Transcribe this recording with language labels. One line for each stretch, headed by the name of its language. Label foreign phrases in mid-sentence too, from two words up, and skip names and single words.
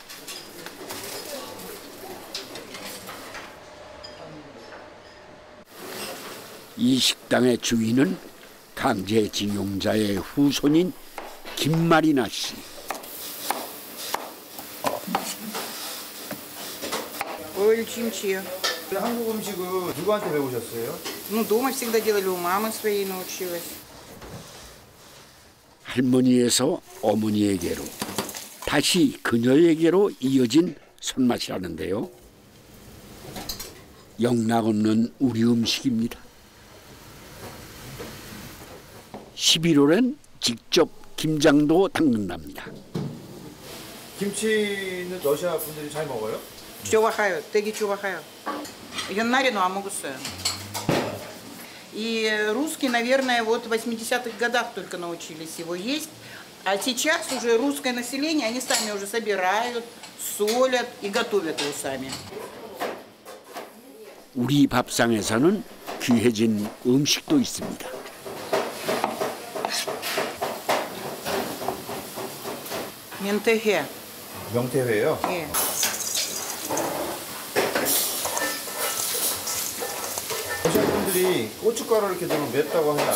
Korean: 이 식당의 주인은 강제징용자의 후손인 김마리나 씨. 한국 음식은 누구한테 배우셨어요?
Russian: Дома всегда делали, у мамы своей научилась.
Korean: 할머니에서 어머니에게로 다시 그녀에게로 이어진 손맛이라는데요. 영락없는 우리 음식입니다. 11월엔 직접 김장도 담근답니다. 김치는 러시아 분들이 잘 먹어요? Чувахаю, теги чувахаю. Ее нарину амугусаю.
Russian: И русские, наверное, вот в 80-х годах только научились его есть. А сейчас уже русское население, они сами уже собирают, солят и готовят его сами.
Korean: 우리 밥상에서는 귀해진 음식도 있습니다. Ментехе. 명태회요? 예. 러시아 분들이 고춧가루를 이렇게 넣으면 맵다고 하나요?